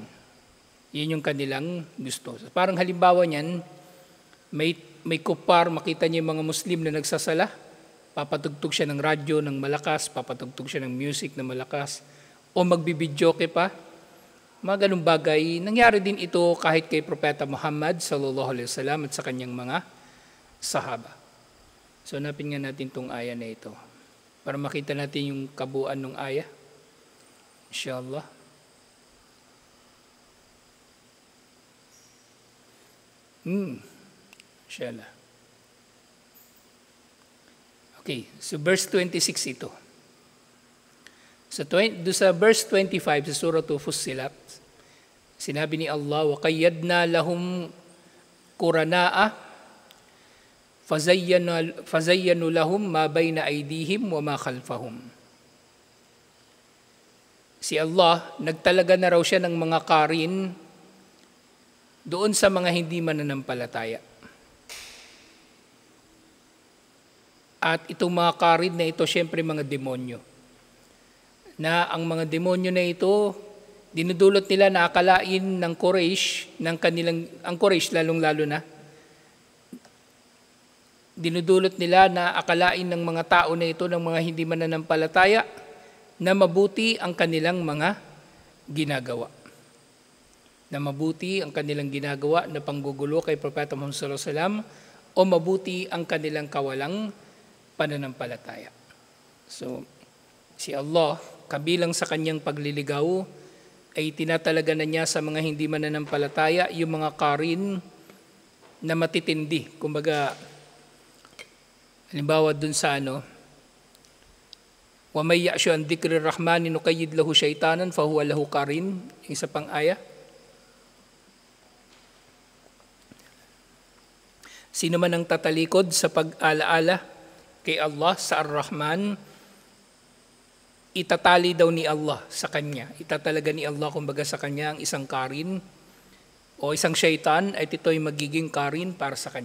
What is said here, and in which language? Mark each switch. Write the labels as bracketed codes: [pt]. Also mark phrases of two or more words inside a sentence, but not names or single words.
[tl] Yun yung kanilang gusto. Parang halimbawa niyan, may kupar, makita niyo yung mga Muslim na nagsasala, papatugtog siya ng radyo ng malakas, papatugtog siya ng music na malakas, o magbibidyoke pa. Mga ganung bagay, nangyari din ito kahit kay Propeta Muhammad [ar] صلى الله عليه وسلم [tl] at sa kanyang mga sahaba. So hanapin nga natin itong aya na ito para makita natin yung kabuuan ng aya. [ar] إن شاء الله. إن شاء الله. [tl] Okay, so verse 26 ito. So sa verse 25 sa surah Fussilat, sinabi ni Allah, [ar] وَقَيَّدْنَا لَهُمْ قُرَنَاءَ فَزَيَّنُوا لَهُمْ مَا بَيْنَ أَيْدِيهِمْ وَمَا خَلْفَهُمْ. [tl] Si Allah, nagtalaga na raw siya ng mga karin doon sa mga hindi mananampalataya. At itong mga karin na ito, syempre mga demonyo. Na ang mga demonyo na ito, dinudulot nila na akalain ng Quraysh, ang Quraysh lalong-lalo na, dinudulot nila na akalain ng mga tao na ito, ng mga hindi mananampalataya, na mabuti ang kanilang mga ginagawa. Na mabuti ang kanilang ginagawa na panggugulo kay Propeta Muhammad [ar] صلى الله عليه وسلم, [tl] o mabuti ang kanilang kawalang pananampalataya. So, si Allah, kabilang sa kanyang pagliligaw, ay tinatalaga na niya sa mga hindi mananampalataya yung mga karin na matitindi. Kumbaga, halimbawa dun sa [ar] وَمَنْ يَعْشُ عَنْ ذِكْرِ الرَّحْمَنِ نُقَيِّضْ لَهُ شَيْطَانًا فَهُوَ لَهُ قَرِينٌ. [tl] Isa pang aya. Sino man ang tatalikod sa pag-alaala kay Allah sa Ar-Rahman, itatali daw ni Allah sa kanya. Itatalaga ni Allah kumbaga sa kanya ang isang karin o isang syaitan, at ito ay magiging karin para sa kanya.